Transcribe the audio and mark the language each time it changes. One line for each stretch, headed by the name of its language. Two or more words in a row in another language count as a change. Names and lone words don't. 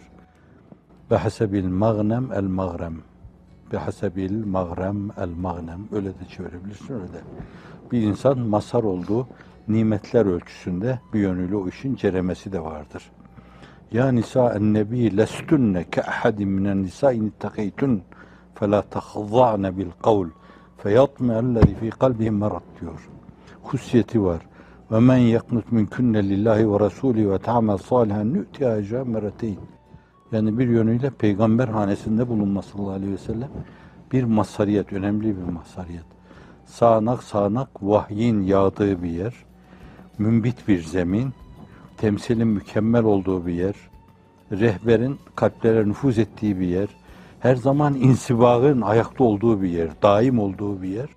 Arabic: وحسب المغنم المغرم. وحسب المغرم المغنم.
Turkish: Öyle de çevirebilirsin, öyle de. Bir insan mazhar olduğu nimetler ölçüsünde bir yönüyle o işin ceremesi de vardır.
Arabic: يا نساء النبي لستن كأحد من النساء اتقيتن فَلَا تَخْضَعْنَ بِالْقَوْلِ فَيَطْمَعَ الَّذِي فِي قَلْبِهِ مَرَضٌ diyor.
Turkish: Hususiyeti var.
Arabic: وَمَنْ يَقْنُتْ مِنْكُنَّ لِلّٰهِ وَرَسُولِهِ وَتَعْمَلْ صَالِحًا نُؤْتِهَا اَجْرًا مَرَّتَيْنِ.
Turkish: Yani bir yönüyle peygamber hanesinde bulunması
Arabic: صلى الله عليه وسلم
Turkish: bir mazhariyet, önemli bir mazhariyet. Sağanak sağanak vahyin yağdığı bir yer, mümbit bir zemin, temsilin mükemmel olduğu bir yer, rehberin kalplere nüfuz ettiği bir yer, her zaman insibağın ayakta olduğu bir yer, daim olduğu bir yer.